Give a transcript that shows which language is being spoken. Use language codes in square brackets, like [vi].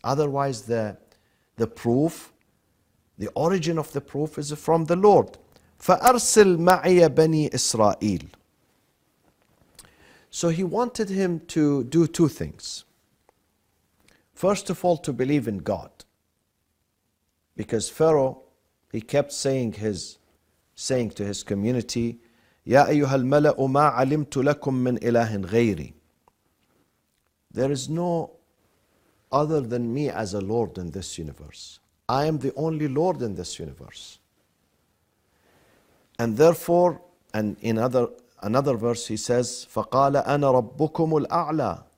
[en] Otherwise the proof, the origin of the proof is from the Lord. [ar] فَأَرْسِلْ مَعِيَ بَنِي إِسْرَائِيلَ. [en] So he wanted him to do two things. First of all, to believe in God. Because Pharaoh, he kept saying to his community, [ar] يَا أَيُّهَا الْمَلَأُ مَا عَلِمْتُ لَكُم مِّنْ إِلَهٍ غَيْرِي. [en] There is no other than me as a Lord in this universe. I am the only Lord in this universe. And therefore, and in another verse he says, [ar] فَقَالَ أَنَا رَبُّكُمُ الْأَعْلَى.